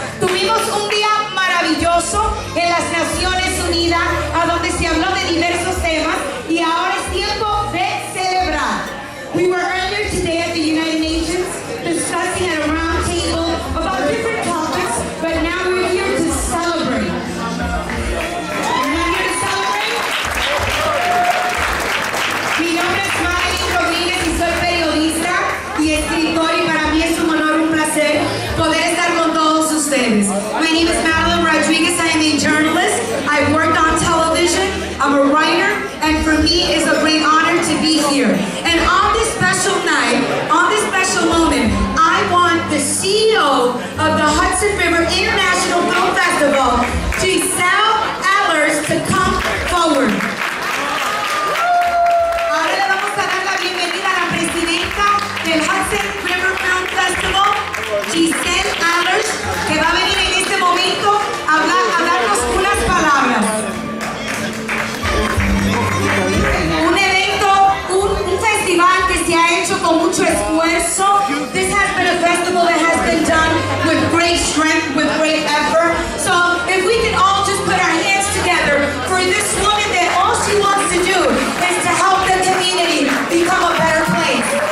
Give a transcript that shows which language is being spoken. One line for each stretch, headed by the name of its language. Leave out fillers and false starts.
Spanish: Tuvimos un día maravilloso en las Naciones Unidas, a donde se habló de diversos temas, y ahora es tiempo de celebrar.
English: We were earlier today at the United Nations discussing at a round table about different topics, but now we're here to celebrate. We're not here to celebrate.
Spanish: Mi nombre es Marilyn Rodríguez y soy periodista y escritor, y para mí es un honor, un placer poder estar con todos ustedes.
English: My name is Marilyn Rodriguez. I am a journalist. I've worked on television. I'm a writer, and for me it's a great honor to be here. And on this special night, on this special moment, I want the CEO of the Hudson River International Film Festival, Giselle Allers, to come forward.
Spanish: Ahora le vamos a dar la bienvenida a la presidenta del Hudson River Film Festival, Giselle Allers, que va a venir en este momento a darnos unas palabras. Un evento, un festival que se ha hecho con mucho esfuerzo.
English: This has been a festival that has been done with great strength, with great effort. So if we can all just put our hands together for this woman that all she wants to do is to help the community become a better place.